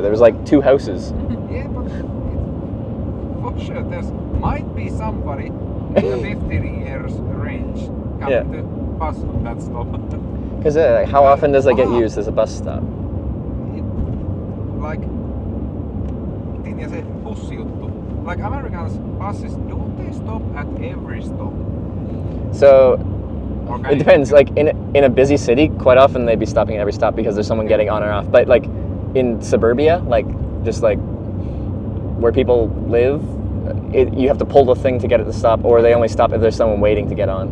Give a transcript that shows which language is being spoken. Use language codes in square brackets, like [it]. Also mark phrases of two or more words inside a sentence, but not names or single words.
[en] There was like 2 houses. yeah, but for sure there's might be somebody in a 50 years range coming to bus on that stop. Because how often does that get used as a bus stop? Like, [fi] ja se bussijuttu. [en] Like Americans buses, don't they stop at every stop? So it depends. Like in a busy city, quite often they'd be stopping at every stop because there's someone getting on or off. But like in suburbia, like just like where people live, you have to pull the thing to get it to stop, or they only stop if there's someone waiting to get on.